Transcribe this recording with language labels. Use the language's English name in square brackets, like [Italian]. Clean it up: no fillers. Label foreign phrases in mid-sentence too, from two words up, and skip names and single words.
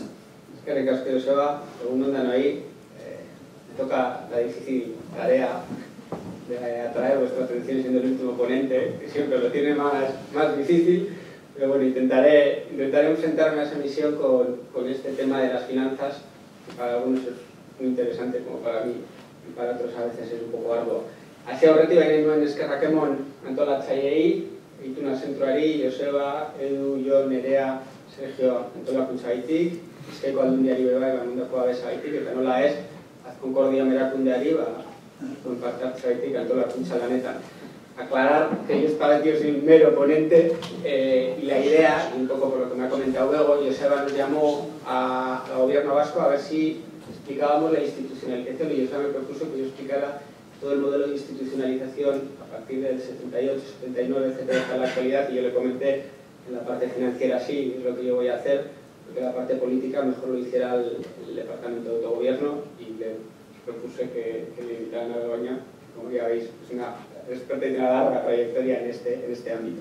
[Spanish] Es que recasque Joseba, según andan ahí, me toca la difícil tarea de atraer vuestra atención siendo el último ponente, que siempre lo tiene más difícil, pero bueno, intentaré enfrentarme a esa misión con este tema de las finanzas, que para algunos es muy interesante, como para mí, y para otros a veces es un poco arduo. [Basque] Así aurretik baina nuen eskerrak emon antolatzaileei, Ituna Zentroari, Joseba, Edu, Jon, Nerea, Sergio antolakuntzagaitik, Bizkaiko Aldundiari bai emandako babesagatik, eta nola ez, Azkonkordia erakundeari parte hartzeagatik antolakuntza lanetan. [Spanish] Aclarar que yo estaba aquí soy un mero ponente y la idea, un poco por lo que me ha comentado luego, Joseba nos llamó al gobierno vasco a ver si explicábamos la institucionalización, y Joseba me propuso que yo explicara todo el modelo de institucionalización a partir del 78, 79, etcétera, hasta la actualidad, y yo le comenté en la parte financiera sí, es lo que yo voy a hacer, porque la parte política mejor lo hiciera el Departamento de Autogobierno, y le propuse que me invitaran a Begoña, como ya veis, es una experta y una larga trayectoria en este ámbito.